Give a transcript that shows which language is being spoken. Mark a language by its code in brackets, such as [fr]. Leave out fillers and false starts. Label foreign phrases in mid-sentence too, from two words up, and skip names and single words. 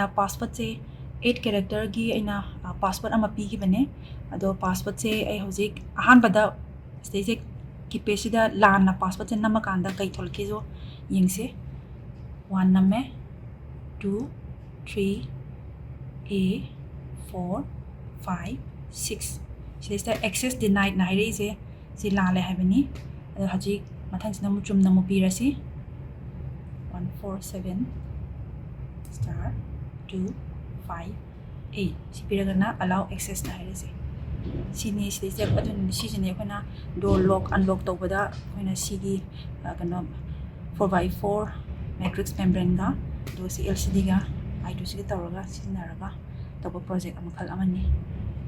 [mni] ꯄꯥꯁꯋꯥꯔꯗꯁꯦ 8 ꯀꯦꯔꯦꯛꯇꯔꯒꯤ ꯑꯩꯅ ꯄꯥꯁꯋꯥꯔꯗ ꯑꯃ ꯄꯤꯈꯤꯕꯅꯦ ꯑꯗꯣ ꯄꯥꯁꯋꯥꯔꯗꯁꯦ ꯑꯩ ꯍꯧꯖꯤꯛ ꯑꯍꯥꯟꯕꯗ ꯁꯤꯗꯩꯁꯦ ꯀꯤꯄꯦꯗꯁꯤꯗ ꯂꯥꯟꯅ ꯄꯥꯁꯋꯥꯔꯗꯁꯦ ꯅꯝꯃꯀꯥꯟꯗ ꯀꯩ ꯊꯣꯛꯂꯛꯀꯦꯁꯨ ꯌꯦꯡꯁꯤ 1 ꯅꯝꯃꯦ 2 3 A 4 5 6 ꯁꯤꯗꯩꯁꯤꯗ [en] access denied [mni] 나 ꯍꯥꯏꯔꯛꯏꯁꯦ ꯁꯤ ꯂꯥꯜꯂꯦ ꯍꯥꯏꯕꯅꯤ ꯑꯗꯣ ꯍꯧꯖꯤꯛ ꯃꯊꯪꯁꯤꯗ ꯑꯃꯨꯛ ꯆꯨꯝꯅ ꯑꯃꯨꯛ ꯄꯤꯔꯁꯤ 147 star 2 5 8 ꯁꯤ ꯄꯤꯔꯒꯅ [en] allow access [mni] 나 ꯍꯥꯏꯔꯤꯁꯦ ꯁꯤꯅꯤ ꯁꯤꯗꯩꯁꯤꯗ ꯑꯗꯨꯅ ꯁꯤꯁꯤꯅꯦ ꯑꯩꯈꯣꯏꯅ [en] door lock unlock [mni] ꯇꯧꯕꯗ ꯑꯩꯈꯣꯏꯅ ꯁꯤꯒꯤ ꯀꯩꯅꯣ [en] 4x4 matrix membrane- [mni] ꯒ ꯑꯗꯨꯒ ꯁꯤ LCD-ꯒ I2C-ꯒ ꯇꯧꯔꯒ ꯁꯤꯖꯤꯟꯅꯔꯒ ꯇꯧꯕ ꯄ꯭ꯔꯣꯖꯦꯛ ꯃꯈꯜ ꯑꯃꯅꯤ